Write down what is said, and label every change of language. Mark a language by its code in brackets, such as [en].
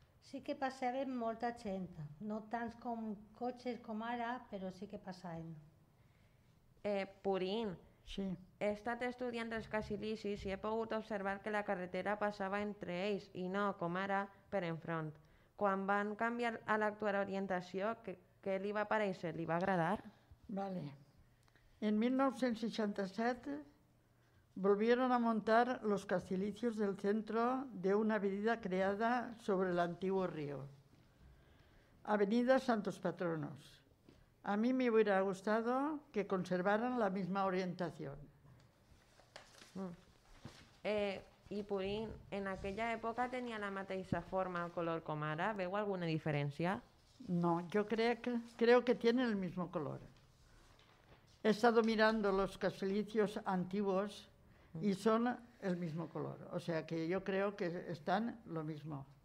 [ca] Sí que passaven molta gent, no tants com cotxes com ara, però sí que passaven. Purín, sí. He estat estudiant els casilicis i he pogut observar que la carretera passava entre ells i no, com ara, per enfront. Quan van canviar a l'actual orientació, què li va parèixer? Li va agradar? Vale. [es] En 1967 volvieron a montar los castilicios del centro de una avenida creada sobre el antiguo río. Avenida Santos Patronos. A mí me hubiera gustado que conservaran la misma orientación. [ca] I Purín, en aquella època tenia la mateixa forma o color com ara? Veu alguna diferència? [es] No, yo creo que tienen el mismo color. He estado mirando los casilicios antiguos y son el mismo color. O sea que yo creo que están lo mismo.